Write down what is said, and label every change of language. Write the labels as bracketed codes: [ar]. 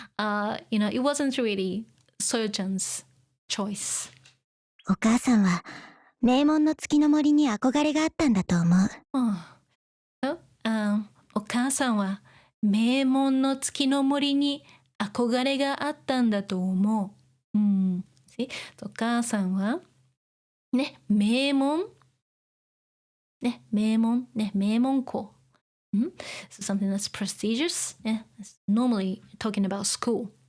[en] It wasn't really Soyo-chan's choice. [ja] お母さんは名門の月の森に憧れがあったんだと思う。 So, お母さんは名門の月の森に憧れがあったんだと思う。 [en] See? [ja] お母さんはね、名門ね、名門ね、名門校。 [en] So something that's prestigious. Yeah, it's normally talking about school.